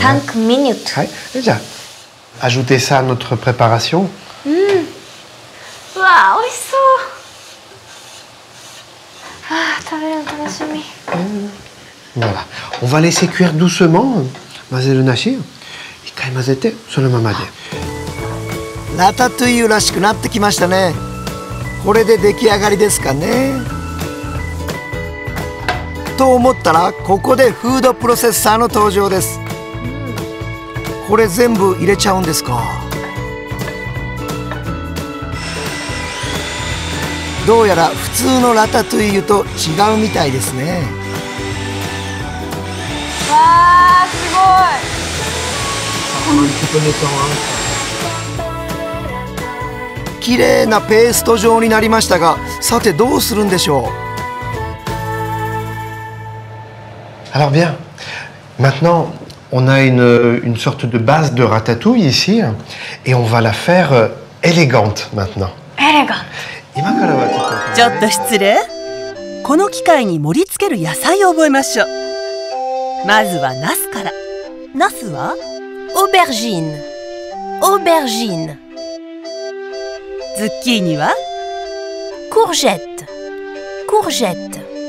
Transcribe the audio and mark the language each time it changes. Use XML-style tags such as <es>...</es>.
<fr>5 minutes.</fr> <ja>はい。</ja> <fr>じゃあ、ajouter ça à notre préparation.</fr> <ja>うわあ、美味しそう。ああ、食べるの楽しみ。</ja> <fr>Voilà. On va laisser cuire doucement.</fr> <ja>混ぜるなし。一回混ぜて、そのままで。ラタトゥイユらしくなってきましたね。これで出来上がりですかね。と思ったらここでフードプロセッサーの登場です。これ全部入れちゃうんですか。どうやら普通のラタトゥイユと違うみたいですね。わあ、すごい。綺麗なペースト状になりましたが、さてどうするんでしょう。</ja> <fr>Alors bien, maintenant on a une sorte de base de ratatouille ici et on va la faire élégante maintenant.</fr> <ja>エレガン。今からはちょっと失礼。この機械に盛り付ける野菜を覚えましょう。まずはナスから。ナスは</ja> <fr>Aubergine. Aubergine.</fr> <ja>ズッキーニは</ja> <fr>Courgette. Courgette.</fr>